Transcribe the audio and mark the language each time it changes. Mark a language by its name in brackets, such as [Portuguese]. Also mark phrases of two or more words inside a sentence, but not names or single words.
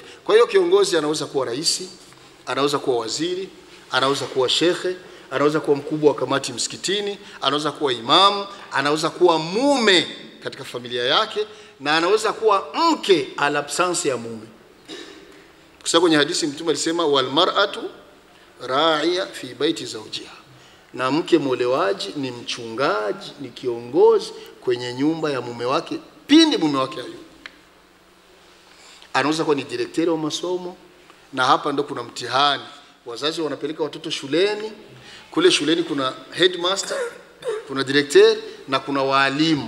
[Swahili] Kwa hiyo kiongozi anaweza kuwa rais, anaweza kuwa waziri, anaweza kuwa shekhe, anaweza kuwa mkubwa wa kamati msikitini, anaweza kuwa imamu, anaweza kuwa mume katika familia yake, na anaweza kuwa mke ala absence ya mume. Kwa sababu kwenye hadithi Mtume alisema [Arabic] والمرأة راعية في بيت زوجها, [Swahili] na mke molewaji ni mchungaji, ni kiongozi kwenye nyumba ya mume wake pindi mume wake hayupo. Anaweza kuwa ni direkteri wa masomo, na hapa ndo kuna mtihani. Wazazi wanapeleka watoto shuleni, kule shuleni kuna headmaster, kuna direkteri na kuna walimu.